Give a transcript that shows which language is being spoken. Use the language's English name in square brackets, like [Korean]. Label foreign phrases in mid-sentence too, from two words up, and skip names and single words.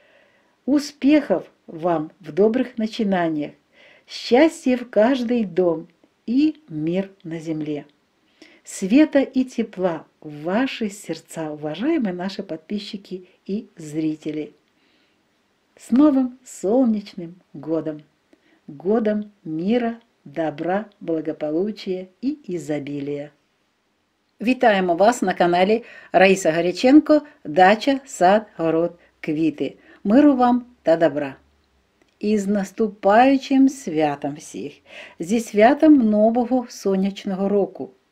[Russian] Успехов вам в добрых начинаниях, счастья в каждый дом и мир на земле. Света и тепла в ваши сердца, уважаемые наши подписчики и зрители. С новым солнечным годом! Годом мира, добра, благополучия і ізобілія. [Ukrainian] Вітаємо вас на каналі Раїса Горяченко «Дача, сад, город, квіти». Миру вам та добра! І з наступаючим святом всіх, зі святом нового сонячного року.